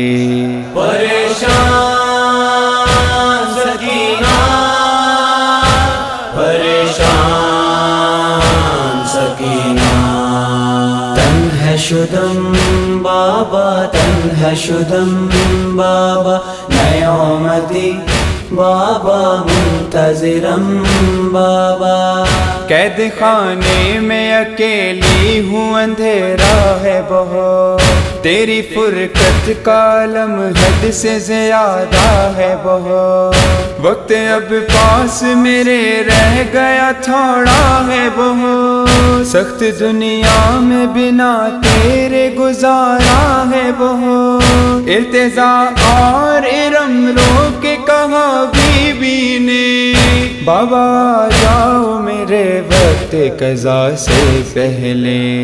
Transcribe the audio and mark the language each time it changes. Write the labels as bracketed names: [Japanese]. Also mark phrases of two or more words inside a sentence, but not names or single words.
[Persian] پریشان سکینہ پریشان سکینہ تنها شدم بابا تنها شدم بابا نیامدی بابا منتظرم بابا [Urdu] قید خانے میں اکیلی ہوں اندھیرا ہے بہت تیری فرقت کا عالم حد سے زیادہ ہے بہت وقت اب پاس میرے رہ گیا تھوڑا ہے بہت سخت دنیا میں بنا تیرے گزارا ہے بہت ارتضا اور ارم رو کے کہا بی بی نے بابا آ جاؤ میرے وقت قضا سے پہلے